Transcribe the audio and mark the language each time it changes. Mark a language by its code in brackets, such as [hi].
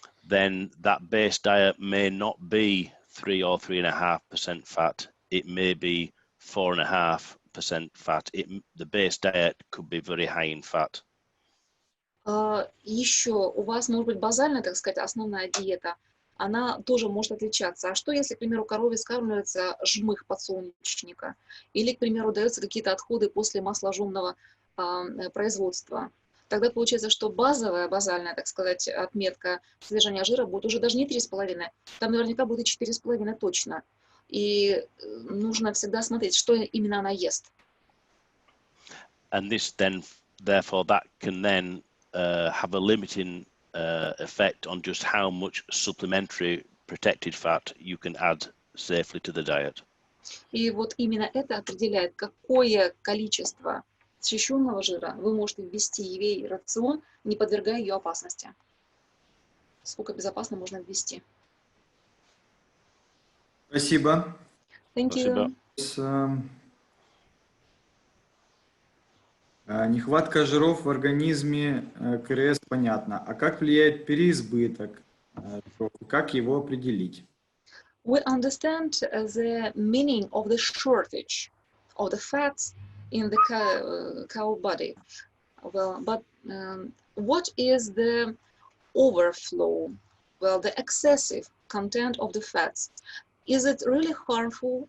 [en] then that base diet may not be 3 or 3.5% fat. It may be 4.5% fat. The base diet could be very high in fat. [ru] Еще у вас может быть базальная, так сказать, основная диета. Она тоже может отличаться. А что, если, к примеру, корове скармливается жмых подсолнечника? Или, к примеру, даются какие-то отходы после масложемного производства? Тогда получается, что базальная, так сказать, отметка содержания жира будет уже даже не 3,5. Там наверняка будет и 4,5 точно. И нужно всегда смотреть, что именно она ест. [en] And this then, therefore, that can then have a limiting effect on just how much supplementary protected fat you can add safely to the diet. [ru] И вот именно это определяет, какое количество защищенного жира вы можете ввести в рацион, не подвергая ее опасности. Сколько безопасно можно ввести. Спасибо. [en] Thank you. [ru] Нехватка жиров в организме КРС понятно. А как влияет переизбыток жиров? Как его определить? [en] We understand the meaning of the shortage of the fats in the cow body. Well, but what is the overflow? Well, the excessive content of the fats. Is it really harmful?